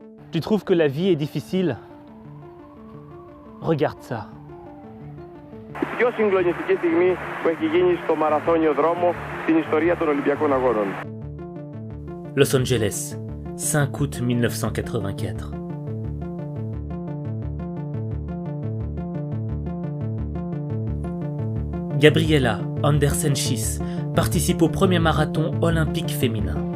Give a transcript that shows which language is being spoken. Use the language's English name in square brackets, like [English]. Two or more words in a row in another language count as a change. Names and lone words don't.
[French] Tu trouves que la vie est difficile? Regarde ça. [Greek] Πιο συγκλονιστική στιγμή που έχει γίνει στο μαραθώνιο δρόμο στην ιστορία των Ολυμπιακών Αγώνων. [French] Los Angeles, 5 août 1984. Gabriela Andersen-Schiss participe au premier marathon olympique féminin.